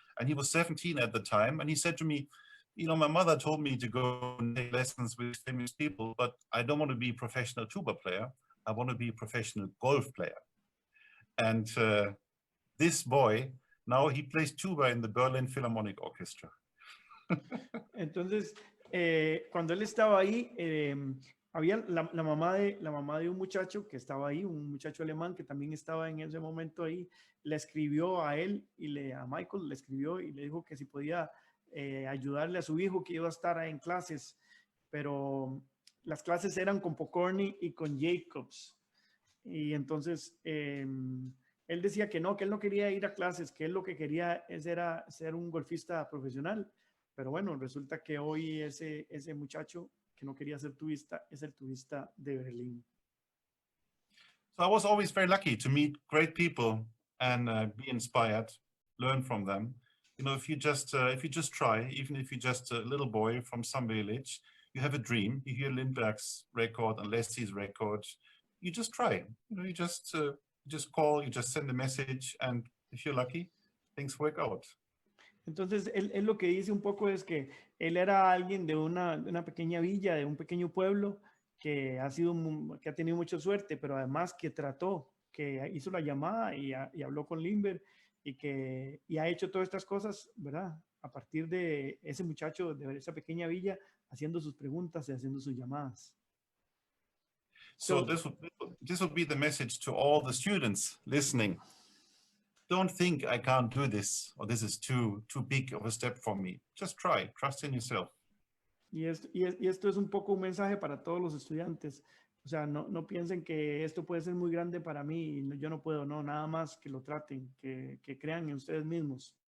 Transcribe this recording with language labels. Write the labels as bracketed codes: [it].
[en] And he was 17 at the time. And he said to me, you know, my mother told me to go and take lessons with famous people, but I don't want to be a professional tuba player. I want to be a professional golf player. And this boy, now he plays tuba in the Berlin Philharmonic Orchestra. [es] Entonces, cuando él estaba ahí, había la mamá de un muchacho que estaba ahí, un muchacho alemán que también estaba en ese momento ahí, le escribió a él y a Michael le escribió y le dijo que si podía ayudarle a su hijo, que iba a estar en clases, pero las clases eran con Pokorny y con Jacobs. Y entonces él decía que él no quería ir a clases, que él lo que quería era ser un golfista profesional. Pero bueno, resulta que hoy ese muchacho que no quería ser tubista es el tubista de Berlín. [en] So I was always very lucky to meet great people and be inspired, learn from them. You know, if you just try, even if you're just a little boy from some village, you have a dream. You hear Lindbergh's record and Leslie's record. You just try. You know, you just call, you just send a message, and if you're lucky, things work out. [es] Entonces, él lo que dice un poco es que él era alguien de una pequeña villa, de un pequeño pueblo, que ha tenido mucha suerte, pero además que que hizo la llamada y habló con Lindbergh y ha hecho todas estas cosas, ¿verdad? A partir de ese muchacho de esa pequeña villa, haciendo sus preguntas y haciendo sus llamadas. [en] So this would be the message to all the students listening. Don't think I can't do this, or this is too big of a step for me. Just try, trust in yourself. [es] Y esto es un poco un mensaje para todos los estudiantes. O sea, no piensen que esto puede ser muy grande para mí y yo no puedo, no, nada más que lo traten, que crean en ustedes mismos.